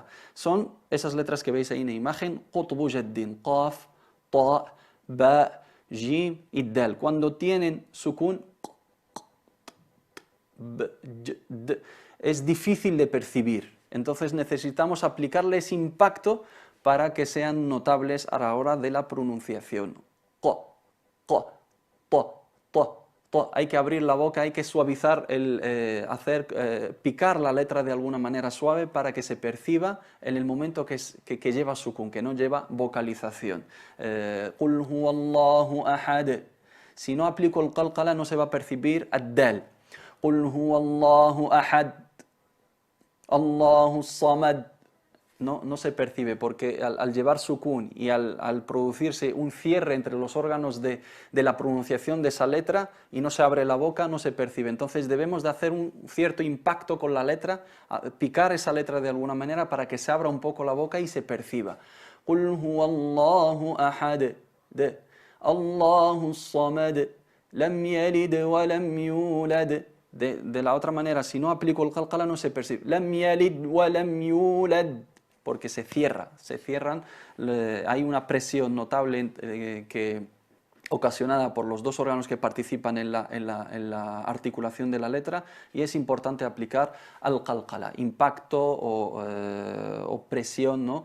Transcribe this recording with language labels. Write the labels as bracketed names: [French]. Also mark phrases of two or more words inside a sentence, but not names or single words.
[Spanish] Son esas letras que veis ahí en la imagen: Qutbu Jaddin, Qaf, Ta, Ba, Jim y Dal. Cuando tienen sukun, es difícil de percibir. Entonces necesitamos aplicarles impacto para que sean notables a la hora de la pronunciación. Qo, qo, to, to, to. Hay que abrir la boca, hay que suavizar, picar la letra de alguna manera suave para que se perciba en el momento que lleva sukun, que no lleva vocalización. [Arabic] قل هو الله أحد. [Spanish] Si no aplico el qalqala no se va a percibir ad-dal. [Arabic] قل هو الله أحد. الله الصمد. [Spanish] No se percibe, porque al llevar sukun y al producirse un cierre entre los órganos de la pronunciación de esa letra y no se abre la boca, no se percibe. Entonces debemos de hacer un cierto impacto con la letra, picar esa letra de alguna manera para que se abra un poco la boca y se perciba. [Arabic] قل هو الله أحد، الله الصمد، لم يلد ولم يولد. [Spanish] De la otra manera, si no aplico el qalqala no se percibe. [Arabic] لم يلد ولم يولد, [Spanish] porque se cierran, hay una presión notable ocasionada por los dos órganos que participan en la articulación de la letra, y es importante aplicar al qalqala, impacto o presión, ¿no?